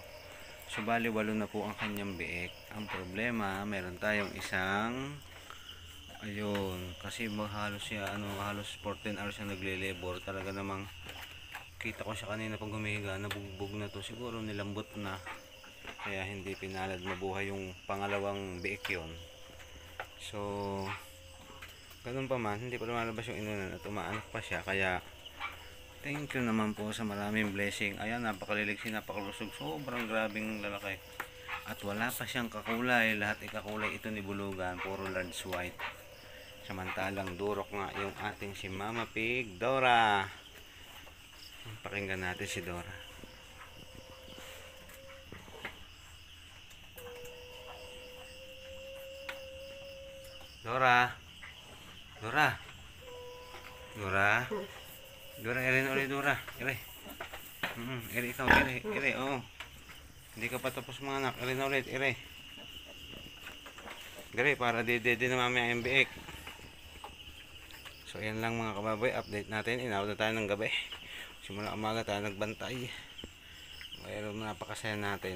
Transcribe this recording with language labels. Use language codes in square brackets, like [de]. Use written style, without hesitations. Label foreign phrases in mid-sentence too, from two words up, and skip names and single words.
[tl] So bali 8 na po ang kanyang biik. Ang problema, meron tayong isang ayun, kasi halos siya halos 14 hours siya nagle-labor. Talaga namang kita ko siya kanina pag humiga, nabugbog na to. Siguro nilambot na. Kaya hindi pinalad mabuhay yung pangalawang biik yun. So ganun pa man, hindi pa lumalabas yung inunan at umaanak pa siya. Kaya [en] thank you [tl] naman po sa maraming blessing. Ayan, napakaliligsi, napakalusog. Sobrang grabing lalaki. At wala pa siyang kakulay. Lahat ikakulay ito ni Bulugan. Puro large white. Samantalang durok nga yung ating si Mama Pig Dora. Pakinggan natin si Dora. Dora. Dora. Dora. Dora, irin ulit Dora. Iri. Iri ikaw, iri. Oh. Hindi ka pa tapos mga anak. Irin ulit, iri. Iri, para di na mamaya yung biik. So, yan lang mga kababoy. Update natin. Inawad na tayo ng gabi. Simula umaga tayo nagbantay. Mayroon napakasaya natin.